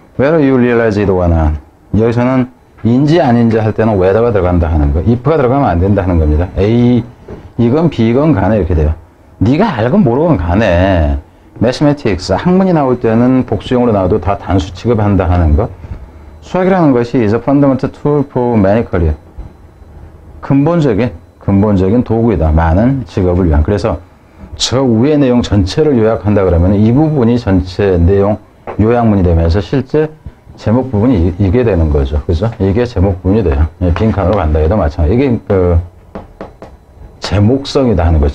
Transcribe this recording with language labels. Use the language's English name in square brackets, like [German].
[English] Whether you realize it or not. [Korean] 여기서는 인지 아닌지 할 때는 whether가 들어간다 하는 거. if가 들어가면 안 된다 하는 겁니다. A 이건 B건 간에 이렇게 돼요. 네가 알건 모르건 간에 Mathematics 학문이 나올 때는 복수형으로 나와도 다 단수 취급한다 하는 거. 수학이라는 것이 [English] is a fundamental tool for many careers. [Korean] 근본적인 도구이다. 많은 직업을 위한. 그래서 저 위의 내용 전체를 요약한다 그러면 이 부분이 전체 내용 요약문이 되면서 실제 제목 부분이 이게 되는 거죠. 그죠? 이게 제목 부분이 돼요. 빈칸으로 간다 해도 마찬가지. 이게 그 제목성이다 하는 거죠.